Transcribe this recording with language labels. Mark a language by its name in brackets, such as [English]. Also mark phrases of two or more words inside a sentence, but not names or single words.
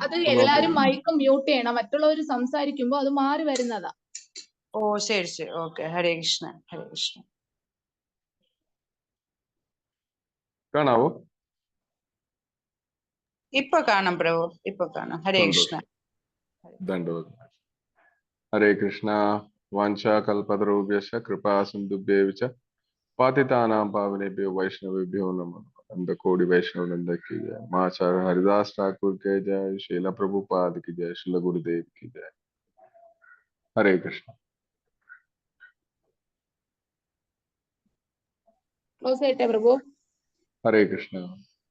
[Malayalam] അത് എല്ലാരും മൈക്ക് മ്യൂട്ട് ചെയ്യണം. മറ്റുള്ളവർ സംസാരിക്കുമ്പോ അത് മാറി വരുന്നതാ. ഓ ശരി. ഓക്കെ. ഹരേ കൃഷ്ണ. കാണാവോ? ഇപ്പൊ കാണാം പ്രഭു, ഇപ്പൊ കാണാം. ഹരേ കൃഷ്ണ. ഹരേ കൃഷ്ണ. [Sanskrit] വാഞ്ചാ കൽപതരുഭ്യശ്ച കൃപാ സിന്ധുഭ്യേവ ച പാതിതാനാം പാവനേഭ്യോ വൈഷ്ണവേഭ്യോ നമഃ. [Hindi] കോടി वैष्णव की जय। माचार्य हरिदास ठाकुर के जय। शीला प्रभुपाद की जय। श्रील गुरुदेव की जय। हरे कृष्ण. [Malayalam] ക്ലോസ് ചെയ്യട്ടെ പ്രഭു? [Hindi] हरे कृष्ण.